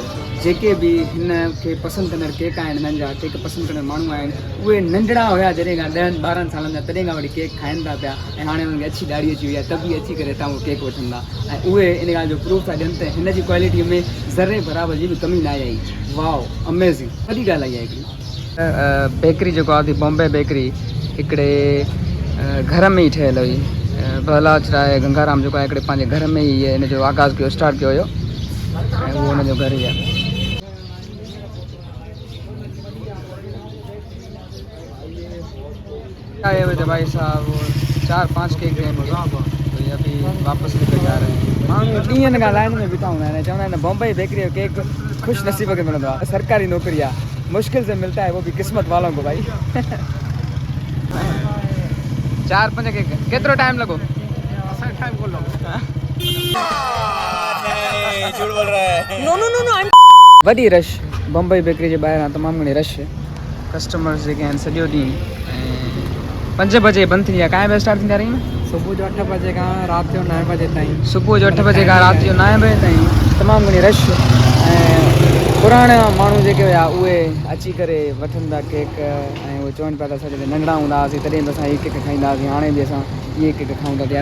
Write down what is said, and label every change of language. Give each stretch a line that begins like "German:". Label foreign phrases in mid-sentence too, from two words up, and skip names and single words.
Sindhi: जेके बि हिन खे पसंदि कंदड़ केक आहिनि, हिननि जा केक पसंदि कंदड़ माण्हू आहिनि, उहे नंढड़ा हुया जॾहिं खां 10-12 सालनि जा, तॾहिं खां वठी केक खाइनि था पिया ऐं हाणे उन्हनि खे अच्छी ॾाढ़ी अची वई आहे, त बि अची करे हितां उहो केक वठनि था ऐं उहे इन ॻाल्हि जो प्रूफ था ॾियनि त हिन जी क्वालिटीअ में ज़रे बराबरि जी बि कमी न आई।
English: wow, amazing,
Sindhi: वॾी ॻाल्हि आई आहे हिकिड़ी। बेकरी जेको आहे बॉम्बे बेकरी हिकिड़े घर में ई ठहियलु हुई। बहलाज राय गंगाराम जेको आहे हिकिड़े पंहिंजे घर में ई हिन जो आगाज़ कयो, स्टार्ट कयो हुयो ऐं उहो हुनजो घर ई आहे।
Urdu: آئے ہوئے تھے بھائی صاحب، 4-5 کیک تھے تو یہ ابھی واپس نکل جا رہے ہیں.
Sindhi: माण्हू ॾींहंनि खां लाइन में बीठा हूंदा आहिनि, चवंदा आहिनि बॉम्बे बेकरी जो केक ख़ुशि नसीब खे मिलंदो आहे, सरकारी नौकरी आहे,
Urdu: مشکل سے ملتا ہے، وہ بھی قسمت والوں کو بھائی.
Sindhi: 4-5 केक केतिरो टाइम लॻो?
Urdu: ٹائم کو جھوٹ بول رہا ہے.
Sindhi: नो वॾी रश बॉम्बे बेकरी जे ॿाहिरां, तमामु घणी रश कस्टमर्स जेके आहिनि सॼो ॾींहुं। ऐं 5 बजे बंदि थींदी आहे, काएं बजे स्टार्ट थींदा रही सुबुह जो 8 बजे खां राति जो 9 बजे ताईं। सुबुह जो 8 बजे खां राति जो 9 बजे ताईं तमामु घणी रश। ऐं पुराणा माण्हू जेके हुया उहे अची करे वठनि था केक ऐं उहे चवनि पिया था असां जॾहिं नंढड़ा हूंदा हुआसीं तॾहिं बि असां इहे केक खाईंदा हुआसीं, हाणे बि असां इहे केक खाऊं था।